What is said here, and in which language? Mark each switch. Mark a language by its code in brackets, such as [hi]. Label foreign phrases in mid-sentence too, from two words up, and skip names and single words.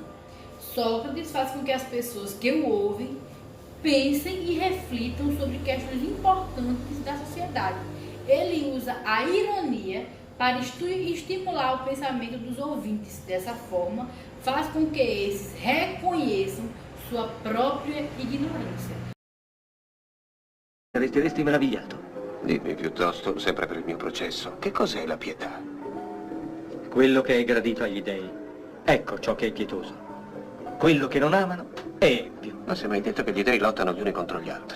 [pt] Sócrates faz com que as pessoas que o ouvem pensem e reflitam sobre questões importantes da sociedade. Ele usa a ironia para estimular o pensamento dos ouvintes. Dessa forma, faz com que esses reconheçam sua própria ignorância. [it] Resteresti meravigliato. Dimmi piuttosto, sempre per il mio processo, che cos'è la pietà? Quello che è gradito agli dei, ecco ciò che è pietoso. Quello che non amano è empio. Ma se mi hai detto che gli dei lottano gli uni contro gli altri?